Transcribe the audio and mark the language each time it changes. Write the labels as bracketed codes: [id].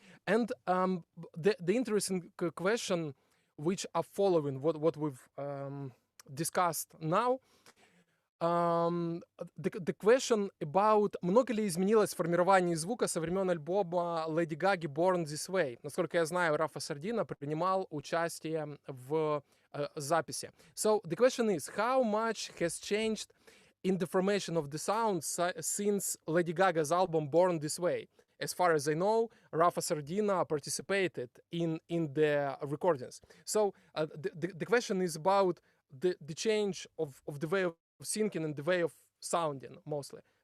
[en] And the interesting question which are following what we've discussed now, the question about [ru] много ли изменилось формирование звука со времен альбома [en] Lady Gaga Born This Way. [ru] Насколько я знаю, Рафа Сардина принимал участие в записи. [en] So the question is, how much has changed in the formation of the sound since Lady Gaga's album Born This Way? As far as I know, Rafa Sardina participated in the recordings. So the question is about the change of the way of thinking and the way of sounding, mostly.